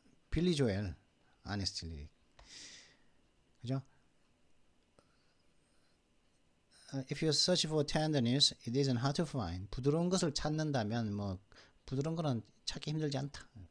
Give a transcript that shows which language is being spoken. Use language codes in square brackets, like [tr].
[ko] 빌리 조엘 honesty 리릭 그죠? [en] If you search for tenderness, it isn't hard to find. [ko] 부드러운 것을 찾는다면 부드러운 거는 찾기 힘들지 않다.